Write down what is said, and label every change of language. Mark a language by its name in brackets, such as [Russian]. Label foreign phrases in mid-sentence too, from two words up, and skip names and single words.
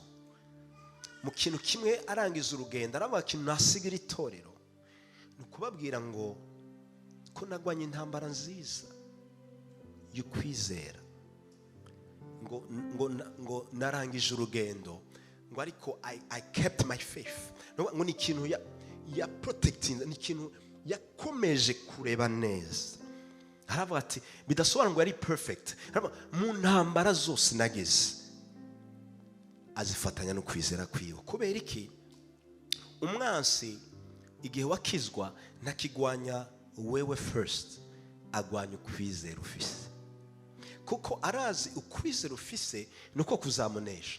[Rundi] Mu kintu kimwe arangiza urugendo, aravuga kintu nasigira itorero, ni kubabwira ngo ko nagwanye intambara nziza y'ukwizera, ngo narangije urugendo, ngo ariko [English] I kept my faith. [Rundi] Ngo ni ikintu ya protecting, ni ikintu yakomeje kureba neza. Aravuga ati bidasobanura ngo ari perfect, mu ntambara zose nageze azifatanya no kwizera kwiwe. Kubera iki? Umwansi igihe wakizwa ntakigwanya wewe first, agwanya ukwizera ufise. Kuko arazi ukwizera ufise nuko kuzamunesha.